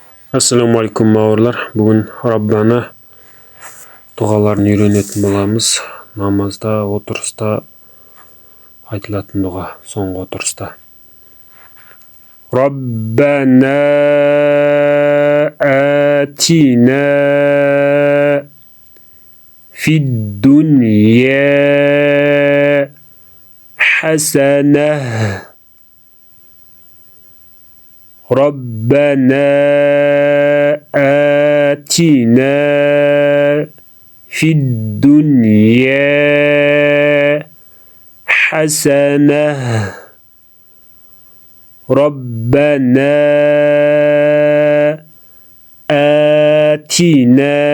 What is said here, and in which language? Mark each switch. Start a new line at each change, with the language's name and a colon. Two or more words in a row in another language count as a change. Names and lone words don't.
Arabic: السلام عليكم bауырлар.
Kazakh: Бүгін Раббана дұғаларын үйренетін боламыз. Намазда, отырыста айтылатын дұға, соңғы отырыста.
Arabic: ربنا آتنا في الدنيا حسنة. ربنا آتنا في الدنيا حسنة ربنا آتنا